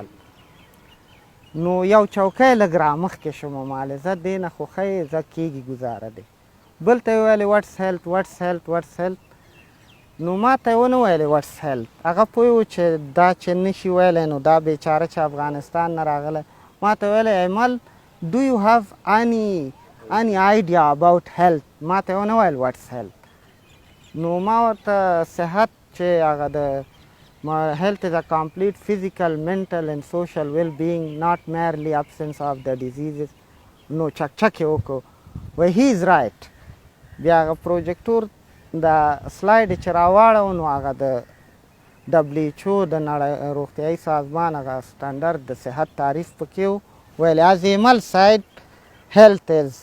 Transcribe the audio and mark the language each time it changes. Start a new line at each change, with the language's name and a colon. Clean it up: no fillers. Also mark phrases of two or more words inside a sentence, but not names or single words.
Pashto: نو یو چوکۍ لږ رامخکې شوم، مالزه دې نه خو ښه یې زه کېږي ګزاره دی. بل ته یې ویلې
English: what's health.
Pashto: نو ما ته یې ونه ویلې
English: what's health.
Pashto: هغه پوه و چې دا چې نشي ویلی نو دا بیچاره چې افغانستان نه راغلی. ما ته ویلی
English: ایمل do you have any idea about health؟
Pashto: ما ته یې ونه ویل
English: what's health.
Pashto: نو ما ورته صحت چې هغه د
English: health is a complete physical, mental and social well-being, not merely absence of the diseases.
Pashto: نو چک یې وکړو. وایي
English: he is right.
Pashto: بیا هغه پروجیکټور د سلایډ چې راواړو نو هغه د WHO د نړۍ روغتیایي سازمان هغه سټنډرډ د صحت تعریف پکې و.
English: well as Emal said health is.